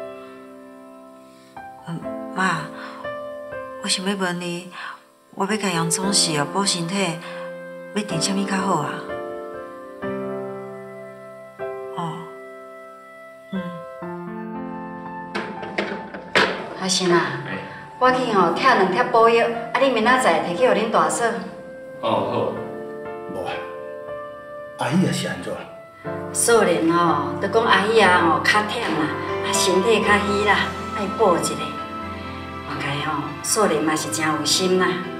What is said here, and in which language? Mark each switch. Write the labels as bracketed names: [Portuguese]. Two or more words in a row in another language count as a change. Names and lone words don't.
[Min Nan Chinese] 妈，我想要问你，我要甲杨总是哦补身体，要订啥物较好啊？阿信啊，我去吼拆2贴补药，啊，你明仔载摕去互恁大嫂。好。无啊，阿姨也是安怎？素莲吼，就讲阿姨啊吼较忝啦，啊身体较虚啦，爱补一下。我该吼，素莲嘛是真有心啦。